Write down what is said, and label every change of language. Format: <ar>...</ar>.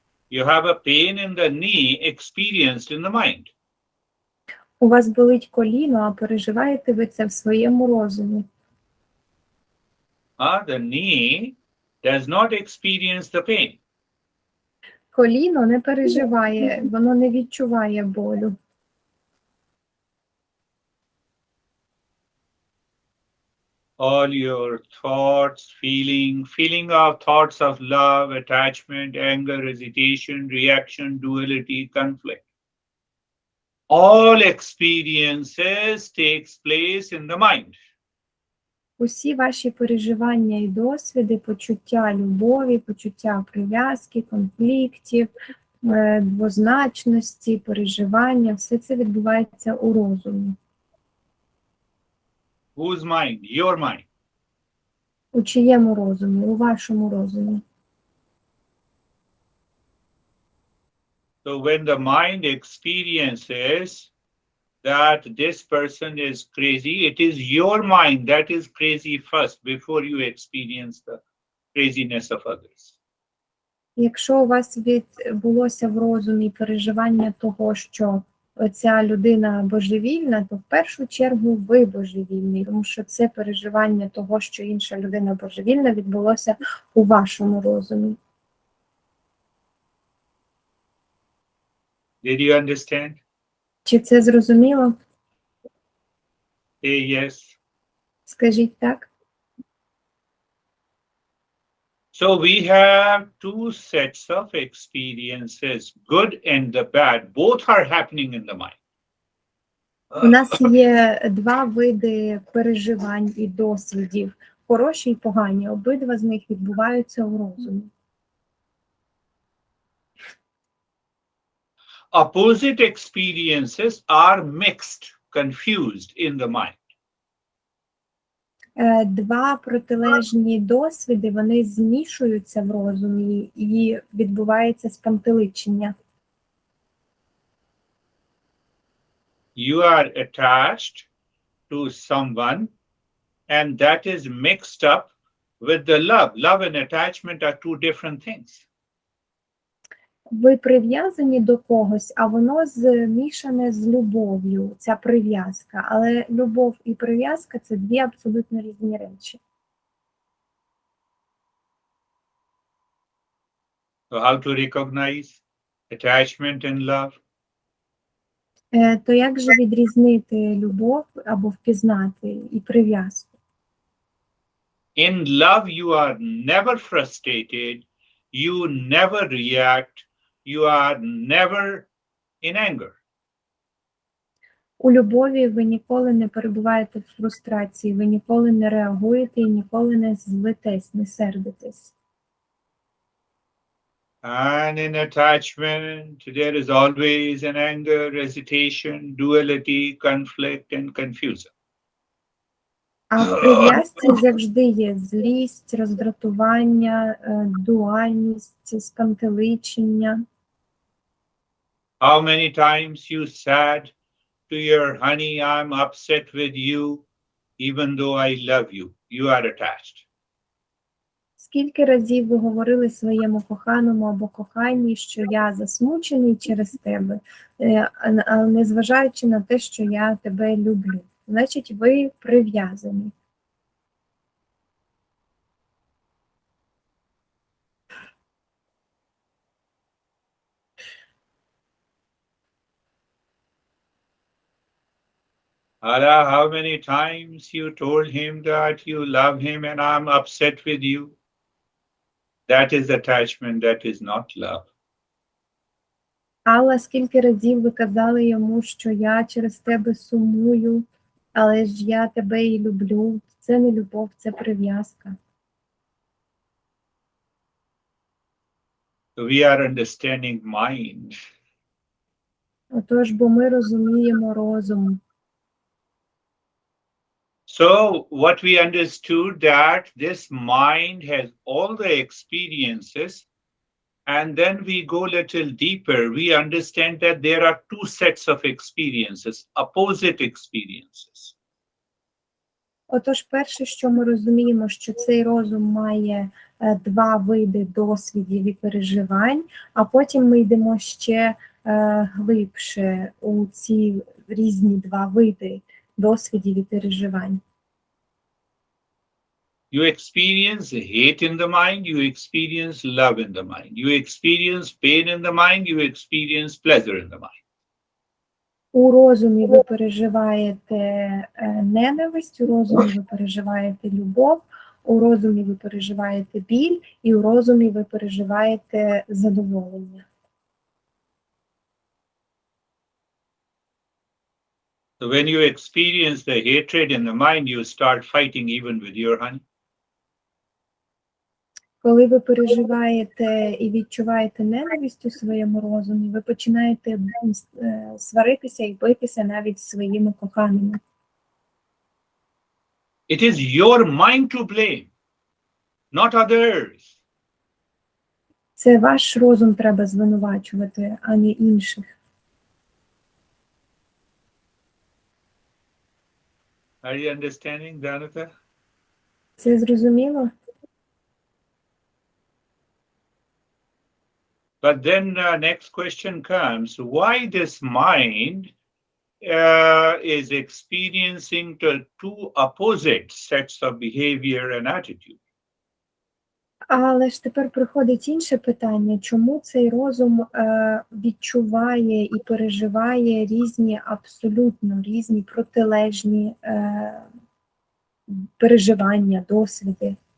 <en>You have a pain in the knee experienced in the mind.</en> <uk>У вас болить коліно, а переживаєте ви це в своєму розумі.</uk> <en>The knee does not experience the pain.</en> <uk>Коліно не переживає, воно не відчуває болю.</uk> <en>All your thoughts, feeling of thoughts of love, attachment, anger, hesitation, reaction, duality, conflict. All experiences takes place in the mind.</en> <uk>Усі ваші переживання і досвіди, почуття любові, почуття прив'язки, конфліктів, двозначності, переживання, все це відбувається у розумі.</uk> <en>Whose mind? Your mind.</en> <uk>У чиєму розумі? У вашому розумі.</uk> <en>So when the mind experiences that this person is crazy, it is your mind that is crazy first before you experience the craziness of others.</en> <uk>Якщо у вас відбулося в розумі переживання того, що ця людина божевільна, то в першу чергу ви божевільний, тому що це переживання того, що інша людина божевільна, відбулося у вашому розумі.</uk> <en>Did you understand?</en> <uk>Чи це зрозуміло?</uk> <en>Say yes.</en> <uk>Скажіть так.</uk> <en>So we have two sets of experiences, good and the bad. Both are happening in the mind.</en> <uk>У нас є два види переживань і досвідів, хороші і погані. Обидва з них відбуваються у розумі.</uk> <en>Opposite experiences are mixed, confused in the mind.</en> <uk>Два протилежні досвіди, вони змішуються в розумі і відбувається спантеличення.</uk> <en>You are attached to someone and that is mixed up with the love. Love and attachment are two different things.</en> <uk>Ви прив'язані до когось, а воно змішане з любов'ю, ця прив'язка. Але любов і прив'язка – це дві абсолютно різні речі.</uk> <en>So how to recognize attachment and love?</en> <uk>То як же відрізнити любов або впізнати і прив'язку?</uk> <en>In love, you are never frustrated, you never react, you are never in anger.</en> <uk>У любові ви ніколи не перебуваєте в фрустрації, ви ніколи не реагуєте і ніколи не злитесь, не сердитесь.</uk> <en>And in attachment, there is always an anger, hesitation, duality, conflict, and confusion.</en> <uk>А в прив'язці завжди є злість, роздратування, дуальність, спантеличення.</uk> <en>How many times you said to your honey, I'm upset with you, even though I love you. You are attached.</en> <uk>Скільки разів ви говорили своєму коханому або коханій, що я засмучений через тебе, але незважаючи на те, що я тебе люблю. Значить, ви прив'язані.</uk> <en>Allah, how many times you told him that you love him and I'm upset with you? That is attachment, that is not love.</en> <uk>Алла, скільки разів ви казали йому, що я через тебе сумую, але ж я тебе і люблю. Це не любов, це прив'язка.</uk> <en>So we are understanding mind.</en> <uk>Отож, бо ми розуміємо розум.</uk> <en>So what we understood that this mind has all the experiences, and then we go a little deeper. We understand that there are two sets of experiences, opposite experiences.</en> <uk>Отож, перше, що ми розуміємо, що цей розум має два види досвідів і переживань, а потім ми йдемо ще глибше у ці різні два види досвідів і переживань.</uk> <en>You experience hate in the mind, you experience love in the mind. You experience pain in the mind, you experience pleasure in the mind.</en> <uk>У розумі ви переживаєте ненависть, у розумі ви переживаєте любов, у розумі ви переживаєте біль, і у розумі ви переживаєте задоволення.</uk> <en>So when you experience the hatred in the mind, you start fighting even with your honey.</en> <uk>Коли ви переживаєте і відчуваєте ненависть у своєму розумі, ви починаєте сваритися і битися навіть з своїми коханими.</uk> <en>It is your mind to blame, not others.</en> <uk>Це ваш розум треба звинувачувати, а не інших.</uk> <en>Are you understanding, Danuka?</en> <uk>Це зрозуміло?</uk> <en>But then next question comes, why this mind is experiencing the two opposite sets of behavior and attitude?</en> <uk>Але ж тепер приходить інше питання, чому цей розум відчуває і переживає різні, абсолютно різні протилежні переживання, досвіди?</uk>